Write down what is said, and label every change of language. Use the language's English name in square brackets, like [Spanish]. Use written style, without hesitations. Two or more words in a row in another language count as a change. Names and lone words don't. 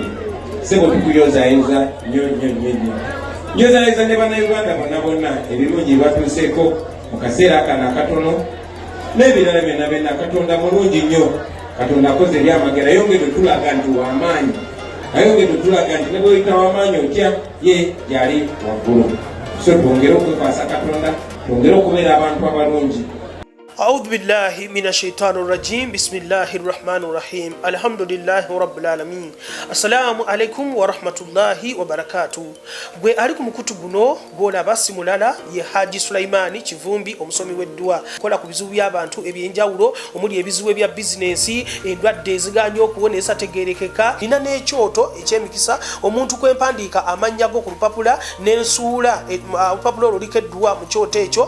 [Ganda] Sebo tukuyozayoza nnyo nyozayoza ne bannayuganda bonna bonna ebirungi batuuseeko mu kaseera akano akatono n'ebirala byonna byonna Katonda mulungi nnyo. Katonda akoze ebyamagero ayongedde tulaga nti w'amaanyi, ayongedde tulaga nti ne bw'oyita w'amaanyi otya ye gyali waggulu. So twongere okwekwasa Katonda, twongere okubeera abantu abalungi. [Arabic] أعوذ بالله من الشيطان الرجيم بسم الله الرحمن الرحيم الحمد لله رب العالمين السلام عليكم ورحمة الله وبركاته. [Ganda] Gwe ali ku mukutu guno gw'olaba si mulala ye Haji Sulaimani Kivumbi omusomi w'eddwa kola ku bizibu by'abantu ebyenjawulo omuli ebizibu ebya bizinensi, endwadde eziganya okuwonesa tegerekeka, nina n'ekyoto eky'emikisa omuntu kwempandiika amannya go ku lupapula n'ensuula olupapula olwo likeddwa mu kyoto ekyo.